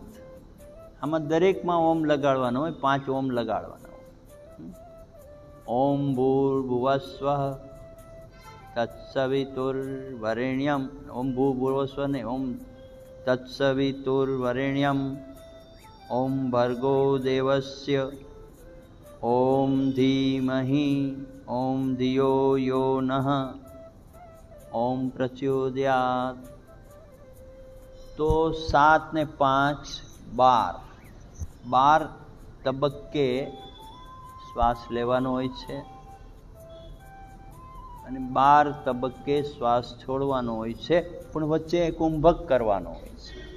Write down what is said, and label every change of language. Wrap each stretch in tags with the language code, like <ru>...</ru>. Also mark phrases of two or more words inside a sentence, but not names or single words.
<gu>આમાં દરેકમાં ઓમ લગાડવાનો હોય, 5 ઓમ લગાડવાના હોય.</gu> <sa>ओम भूर्भुवस्वः तत्सवितुर्वरेण्यम, ओम भूर्भुवस्वः નહીં, ओम तत्सवितुर्वरेण्यम, ओम भर्गो देवस्य ओम धीमहि ओम धियो यो नः ओम प्रचोदयात्।</sa> <gu>તો 7 ને 5 12 તબક્કે શ્વાસ લેવાનો હોય છે અને 12 તબક્કે શ્વાસ છોડવાનો હોય છે, પણ વચ્ચે કુંભક કરવાનો હોય છે.</gu>